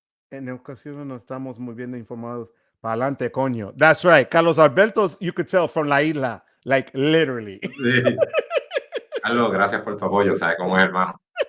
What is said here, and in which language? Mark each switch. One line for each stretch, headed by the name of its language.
Spanish: En ocasiones no estamos muy bien informados. Pa'lante, coño.
English: That's right. Carlos Alberto, you could tell from La Isla, like literally.
Spanish: Carlos, gracias por tu apoyo, ¿sabes cómo es, hermano?